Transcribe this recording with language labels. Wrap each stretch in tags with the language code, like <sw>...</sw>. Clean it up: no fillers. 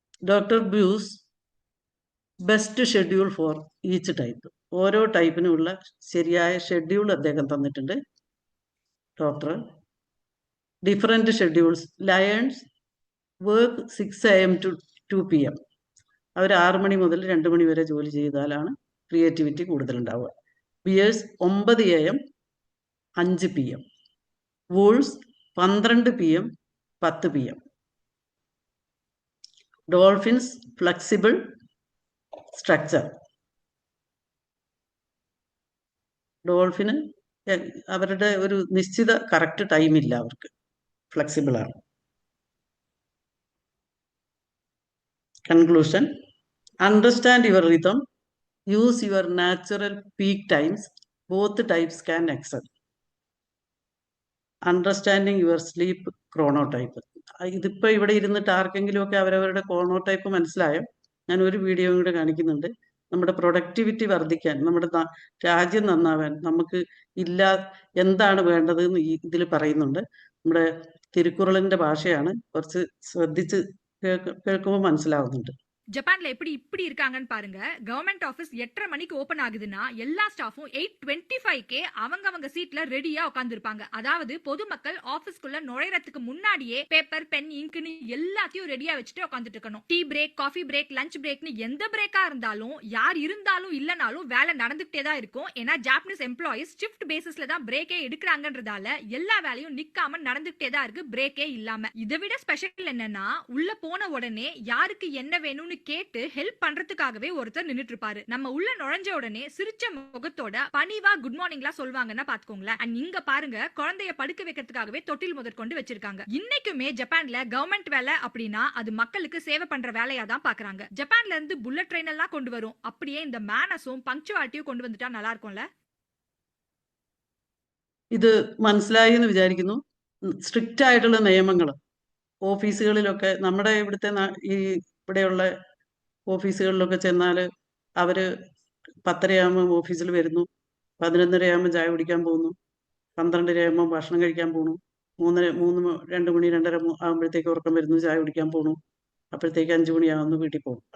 <en>Doctor Breus best schedule for each type.</en> <ml>ഓരോ ടൈപ്പിനുമുള്ള ശരിയായ schedule അദ്ദേഹം തന്നിട്ടുണ്ട്.</ml> <en>Doctor different schedules. Lions work 6 AM to 2 PM.</en> <ml>അവർ 6 മണി മുതൽ 2 മണി വരെ ജോലി ചെയ്താലാണ് creativity കൂടുതലുണ്ടാവുക.</ml> <en>Bears 9 AM 5 PM. Wolves 12 PM 10 PM. Dolphins flexible structure.</en> <ml>ഡോൾഫിന് അവരുടെ ഒരു നിശ്ചിത കറക്റ്റ് ടൈമില്ല, അവർക്ക് ഫ്ലെക്സിബിൾ ആണ്.</ml> <en>Conclusion. Understand your rhythm. Use your natural peak times. Both types can excel. Understanding your sleep chronotype.</en> <ml>ഇതിപ്പോൾ ഇവിടെ ഇരുന്നിട്ട് ആർക്കെങ്കിലും ഒക്കെ അവരവരുടെ ക്രോണോടൈപ്പ് മനസ്സിലായോ? ഞാൻ ഒരു വീഡിയോ കൂടെ കാണിക്കുന്നുണ്ട്. നമ്മുടെ പ്രൊഡക്ടിവിറ്റി വർദ്ധിക്കാൻ, നമ്മുടെ രാജ്യം നന്നാവാൻ നമുക്ക് എന്താണ് വേണ്ടതെന്ന് ഇതിൽ പറയുന്നുണ്ട്. നമ്മുടെ തിരുക്കുറളിൻ്റെ ഭാഷയാണ്, കുറച്ച് ശ്രദ്ധിച്ച് കേൾക്കുമ്പോൾ മനസ്സിലാവുന്നുണ്ട്.</ml> <ta>ஜப்பான்ல இப்படி இருக்காங்கன்னு பாருங்க. கவர்மெண்ட் ஆபீஸ் 8:30 மணிக்கு ஓபன் ஆகுதுன்னா எல்லா ஸ்டாஃபும் 8:25 அவங்க சீட்ல ரெடியா உட்கார்ந்திருப்பாங்க. அதாவது பொதுமக்கள் ஆபீஸ்க்குள்ள நுழையறதுக்கு முன்னாடியே பேப்பர், பென், இங்க்னு எல்லாத்தையும் ரெடியா வச்சுட்டு உட்கார்ந்துட்டு இருக்கணும். Tea break, coffee break, lunch பிரேக்னு எந்த பிரேக்கா இருந்தாலும் யார் இருந்தாலும் இல்லனாலும் வேலை நடந்துகிட்டே தான் இருக்கும். ஏன்னா ஜாப்பனீஸ் எம்ப்ளாயிஸ் ஷிஃப்ட் பேசிஸ்ல தான் பிரேக்கே எடுக்கிறாங்கன்றதால எல்லா வேலையும் நிக்காம நடந்துகிட்டே தான் இருக்கு, பிரேக்கே இல்லாம. இதை விட ஸ்பெஷல் என்னன்னா உள்ள போன உடனே யாருக்கு என்ன வேணும்னு கேட்டு ஹெல்ப் பண்றதுக்காகவே ஒருத்தர் நின்னுட்டு இருப்பாரு. நம்ம உள்ள நுழைஞ்ச உடனே சிரிச்ச முகத்தோட பணிவா குட் மார்னிங்லாம் சொல்வாங்கன்னா பாத்துக்கோங்களேன். அண்ட் இங்க பாருங்க, குழந்தைய படுக்க வைக்கிறதுக்காகவே தொட்டில் முதற்கொண்டு வச்சிருக்காங்க. இன்னைக்குமே ஜப்பான்ல கவர்மெண்ட் வேலை அப்படின்னா அது மக்களுக்கு சேவை பண்ற வேலையா தான் பாக்குறாங்க. ஜப்பான்ல இருந்து புல்லட் ட்ரெயின் எல்லாம் கொண்டு வரும். அப்படியே இந்த மேனஸும் பங்க்சுவாலிட்டியும் கொண்டு வந்துட்டா நல்லா இருக்கும்ல.</ta> <ml>ഇത് മനസ്സിലായി എന്ന് വിചാരിക്കുന്നു. സ്ട്രിക്റ്റ് ആയിട്ടുള്ള നിയമങ്ങൾ ഓഫീസുകളിലൊക്കെ നമ്മുടെ ഇവിടെയുള്ള ഓഫീസുകളിലൊക്കെ ചെന്നാൽ അവർ 10:30 ഓഫീസിൽ വരുന്നു, 11:30 ചായ കുടിക്കാൻ പോകുന്നു, 12:30 ഭക്ഷണം കഴിക്കാൻ പോകുന്നു, 2 മണി 2:30 ആകുമ്പോഴത്തേക്ക് ഉറക്കം വരുന്നു, ചായ കുടിക്കാൻ പോകുന്നു, അപ്പോഴത്തേക്ക് 5 മണിയാവുന്നു, വീട്ടിൽ പോകും.</ml>